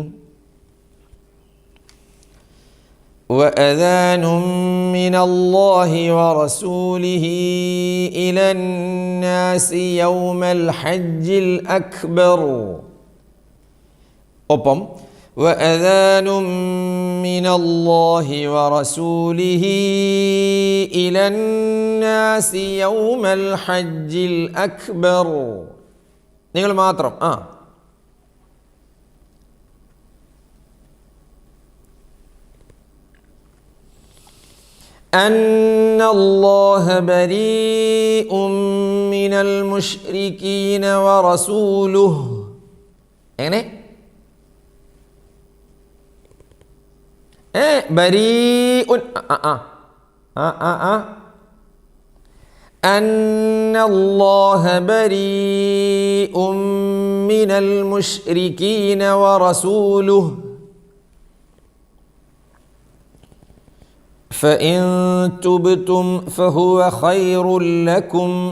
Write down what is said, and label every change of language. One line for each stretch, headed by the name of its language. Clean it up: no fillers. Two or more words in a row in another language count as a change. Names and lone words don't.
Arabic: وأذان من الله ورسوله إلى الناس يوم الحج الأكبر. ഒപ്പം وأذان من الله ورسوله إلى الناس يوم الحج الأكبر.
Malayalam: നിങ്ങൾ മാത്രം
Arabic: أن الله بريء من المشركين ورسوله. എങ്ങനെ ബരീഉൻ أن الله بريء من المشركين ورسوله فإن تبتم فهو خير لكم.